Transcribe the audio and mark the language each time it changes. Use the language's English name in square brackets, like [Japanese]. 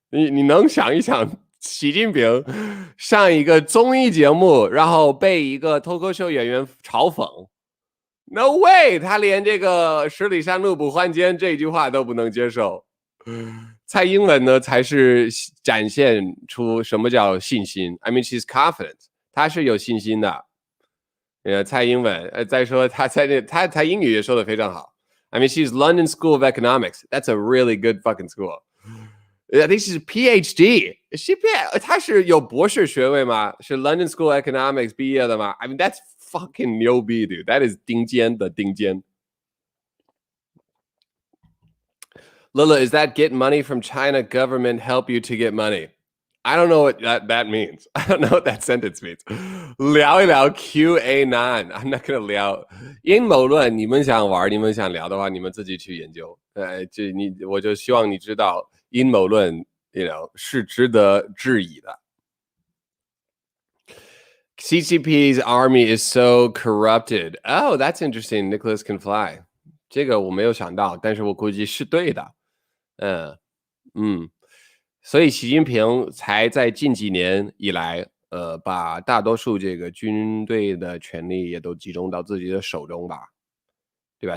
[Chinese] 你能想一想，习近平上一个综艺节目，然后被一个脱口秀演员嘲讽 ？ [English] No way， [Chinese] 他连这个十里山路不换肩这句话都不能接受。蔡英文呢，才是展现出什么叫信心。 [English] I mean, she's confident， [Chinese] 她是有信心的。蔡英文，再说她英语也说得非常好。 [English] I mean, she's London School of Economics. That's a really good fucking school. I think she's PhD. She [Chinese] 她是有博士学位吗？是 [English] London School of Economics [Chinese] 毕业的吗？ [English] I mean, that's fucking [Chinese] 牛逼 [English] dude. That is [Chinese] 顶尖的顶尖。 [English] Lila, is that get money from China government help you to get money? I don't know what that means. I don't know what that sentence means. [Chinese] 聊一聊 QA9. [English] I'm not gonna [Chinese] 聊阴谋论。你们想玩，你们想聊的话，你们自己去研究。我就希望你知道阴谋论 是值得质疑的。 [English] CCP's army is so corrupted. Oh, that's interesting. Nicholas can fly. [Chinese] 这个我没有想到，但是我估计是对的。所以习近平才在近几年以来，把大多数这个军队的权力也都集中到自己的手中吧，对吧？